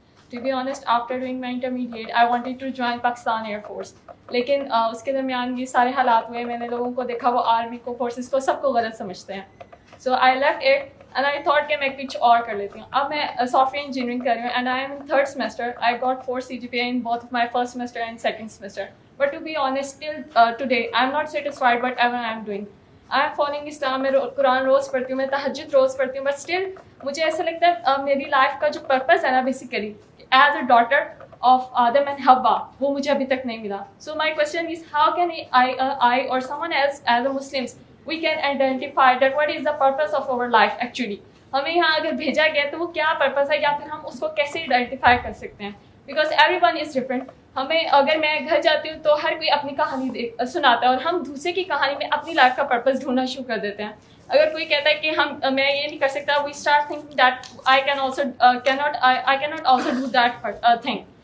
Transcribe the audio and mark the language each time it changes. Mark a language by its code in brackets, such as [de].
[en] To be honest, after doing my intermediate, I wanted to join Pakistan Air Force. [ur] لیکن اس کے درمیان یہ سارے حالات ہوئے, میں نے لوگوں کو دیکھا وہ آرمی کو, فورسز کو, سب کو غلط سمجھتے ہیں. [en] So I left it and I thought [ur] کہ میں کچھ اور کر لیتی ہوں. اب میں سافٹ ویئر انجینئرنگ کر رہی ہوں [en] and I am in 3rd semester. I got 4 CGPA in both of my 1st semester and 2nd semester. But to be honest, till today, I am not satisfied whatever I am doing. I am following Islam, [ur] میں قرآن روز پڑھتی ہوں, میں تہجد روز پڑھتی ہوں, [en] but still [ur] مجھے ایسا لگتا ہے میری لائف کا جو پرپز ہے نا basically [en] is a daughter of [ur] Adam and حوا, وہ مجھے ابھی تک نہیں ملا. [en] So my question is how can I or someone else as a Muslims we can identify that what is the purpose of our life actually. [ur] ہمیں یہاں اگر بھیجا گیا تو وہ کیا پرپز ہے, یا پھر ہم اس کو کیسے آئیڈینٹیفائی کر سکتے ہیں, [en] Because everyone is different. [ur] ہمیں اگر میں گھر جاتی ہوں تو ہر کوئی اپنی کہانی سناتا ہے, اور ہم دوسرے کی کہانی میں اپنی لائف کا پرپز ڈھونڈنا شروع کر دیتے ہیں. اگر کوئی کہتا ہے کہ میں یہ نہیں کر سکتا, [en] We start thinking that I cannot also do that thing.